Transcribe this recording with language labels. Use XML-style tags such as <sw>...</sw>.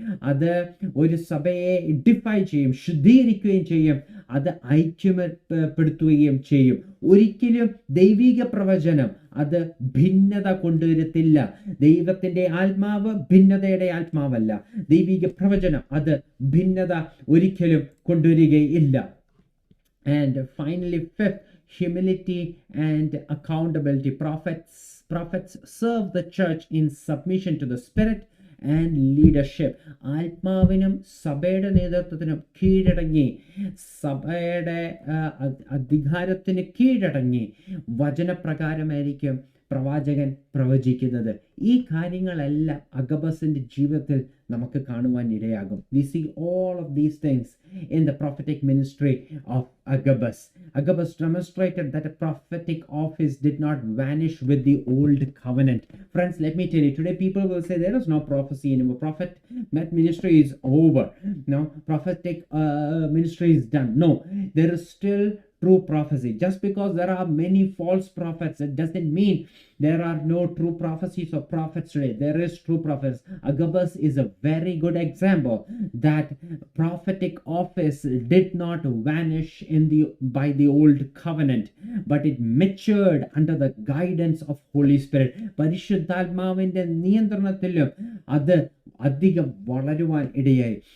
<ml>അത് ഒരു സഭയെ എഡിഫൈ ചെയ്യും, ശുദ്ധീകരിക്കുകയും ചെയ്യും, അത് ഐക്യപ്പെടുത്തുകയും ചെയ്യും. ഒരിക്കലും ദൈവിക പ്രവചനം അത് ഭിന്നത കൊണ്ടുവരത്തില്ല. ദൈവത്തിന്റെ ആത്മാവ് ഭിന്നതയുടെ ആത്മാവല്ല. ദൈവിക പ്രവചനം അത് ഭിന്നത ഒരിക്കലും കൊണ്ടുവരികയില്ല.</ml> <en>And finally, fifth, humility and accountability. Prophets serve the church in submission to the Spirit and leadership.</en> <ml>ആത്മാവിനും സഭയുടെ നേതൃത്വത്തിനും കീഴടങ്ങി, സഭയുടെ അധികാരത്തിന് കീഴടങ്ങി വചനപ്രകാരമായിരിക്കും പ്രവാചകൻ പ്രവചിക്കുന്നത്. ഈ കാര്യങ്ങളെല്ലാം അഗബസിന്റെ ജീവിതത്തിൽ നമുക്ക് കാണുവാൻ ഇടയാകും.</ml> <en>We see all of these things in the prophetic ministry of Agabus. Agabus demonstrated that a prophetic office did not vanish with the old covenant. Friends, let me tell you, today people will say there is no prophecy anymore. Prophet ministry is over. No, prophetic ministry is done. No, there is still true prophecy. Just because there are many false prophets, it doesn't mean there are no true prophecies or prophets today. There is true prophets. Agabus is a very good example that prophetic office did not vanish by the old covenant, but it matured under the guidance of Holy Spirit.</en> <ml>പരിശുദ്ധാത്മാവിന്റെ നിയന്ത്രണത്തിലും അത് അധികം വളരുവാൻ ഇടയായി.</ml>